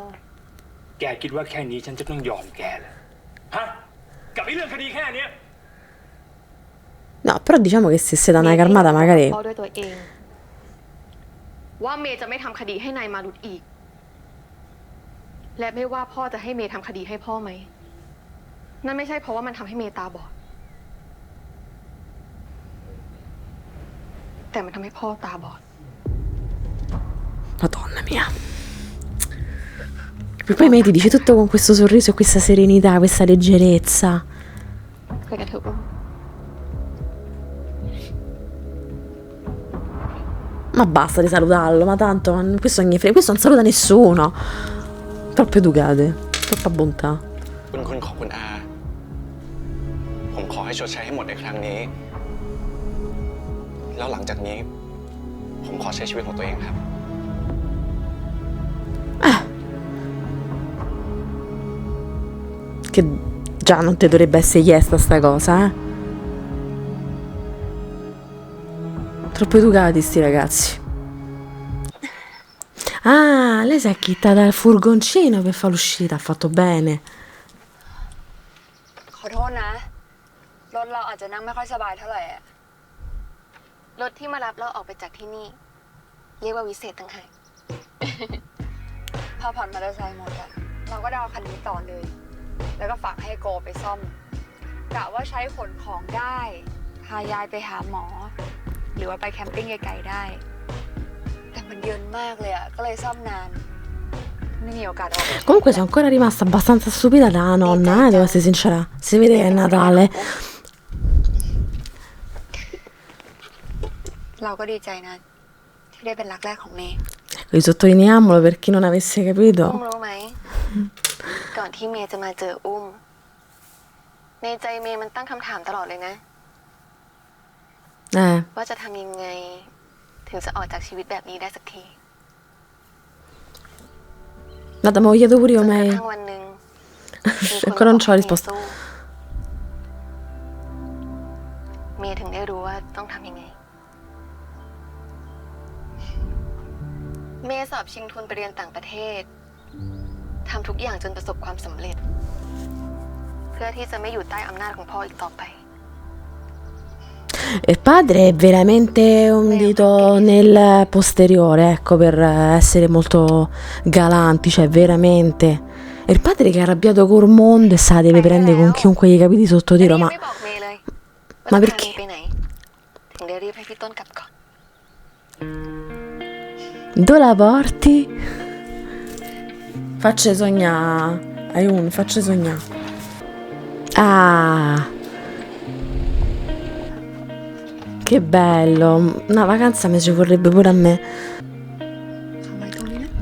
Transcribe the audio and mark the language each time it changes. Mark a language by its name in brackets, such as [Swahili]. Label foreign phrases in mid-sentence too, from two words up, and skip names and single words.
[Thai] แกคิดว่าแค่นี้ฉันจะต้องยอมแกเลยฮะ กับไอ้เรื่องคดีแค่เนี้ย [Italian] No, però diciamo che se siete una carmata magari. [Thai] พ่อด้วยตัวเอง ว่าเมย์จะไม่ทำคดีให้นายมารุตอีก และไม่ว่าพ่อจะให้เมย์ทำคดีให้พ่อไหม นั่นไม่ใช่เพราะว่ามันทำให้เมย์ตาบอดแต่มันทำให้พ่อตาบอด [Italian] Madonna mia. E poi May ti dice tutto con questo sorriso e questa serenità, questa leggerezza. [Thai] ไปกันเถอะอุ้ม [Italian] Ma basta di salutarlo, ma tanto questo non questo non saluta nessuno. Troppe educate, troppa bontà. [Thai] คุณของคุณอา ผมขอให้ชดใช้ให้หมดในครั้งนี้ แล้วหลังจากนี้ ผมขอใช้ชีวิตของตัวเองครับ [Italian] Che già non ti dovrebbe essere chiesta sta cosa, eh? Troppo educati sti ragazzi. Ah, lei si è acchittata il furgoncino per fare l'uscita, ha fatto bene. [Thai] ขอโทษนะ รถเราอาจจะนั่งไม่ค่อยสบายเท่าไหร่อะ รถที่มารับเราออกไปจากที่นี่ เรียกว่าวิเศษต่างหาก พอผ่อนมอเตอร์ไซค์หมดอะเราก็ได้เอาคันนี้ต่อเลย แล้วก็ฝากให้โกไปซ่อมกะว่าใช้ขนของได้พายายไปหาหมอ หรือว่าไปแคมปิ้งไกลๆได้ แต่มันเยินมากเลยอะก็เลยซ่อมนาน ไม่มีโอกาสออก [Italian] Comunque sei ancora rimasta abbastanza stupida la nonna, devo essere sincera. Si vede che è Natale. [Thai] เราก็ดีใจนะ ที่ได้เป็นรักแรกของเมย์ [Italian] Risottolineiamolo per chi non avesse [Thai] อุ้ม [Italian] capito. [Thai] รู้ไหม ก่อนที่เมย์จะมาเจออุ้ม ในใจเมย์มันตั้งคำถามตลอดเลยนะ ว่าจะทำยังไง ถึงจะออกจากชีวิตแบบนี้ได้สักที [Italian] Guarda, ma ho chiesto pure io, [Thai] จนกระ [Italian] May. [Thai] ทั่งวันหนึ่งมีคน [Italian] Ancora non [Thai] มา [Italian] c'ho [Thai] บอก [Italian] la [Thai] ให้ [Italian] risposta. [Thai] เมย์ถึงได้รู้ว่าต้องทำยังไง เมย์สอบชิงทุนไปเรียนต่างประเทศ ทำทุกอย่างจนประสบความสำเร็จ เพื่อที่จะไม่อยู่ใต้อำนาจของพ่ออีกต่อไป [Italian] Il padre è veramente un dito nel posteriore, ecco, per essere molto galanti, cioè veramente. E il padre che è arrabbiato col mondo e se la deve prendere con chiunque gli capiti sotto [Thai] แล้ว [Italian] tiro, [Thai] นี่ยัง [Italian] ma [Thai] ไม่บอกเมย์เลย มา ว่า เป็ จะ น พาเมย์ไปไหน ถึงได้รีบให้พี่ต้นกลับก่อน [Italian] dove la porti? Facci sognare, Ayun, facci sognare. Ah, che bello, una vacanza mi ci vorrebbe pure a me. [Thai] ทำไมตรงนี้นะ